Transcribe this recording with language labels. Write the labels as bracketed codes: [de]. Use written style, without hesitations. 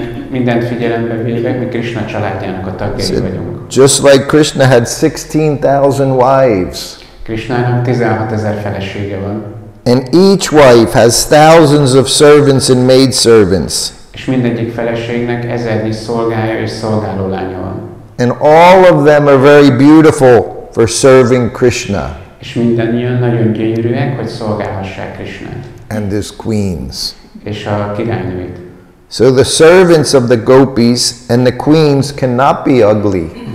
[hu] Mindent figyelembe véve, mi Krishna családjának a tagjai vagyunk. [en] Just like Krishna had 16,000 wives. [hu] Krishnának 16,000 felesége van. [en] And each wife has thousands of servants and maidservants. [hu] És mindegyik feleségnek ezernyi szolgája és szolgálólánya van. [en] And all of them are very beautiful for serving Krishna. [hu] És mindannyian nagyon gyönyörűek, hogy szolgálhassák Krishnát. [en] And his queens. [hu] És a királynőit. [en] So the servants of the gopis and the queens cannot be ugly.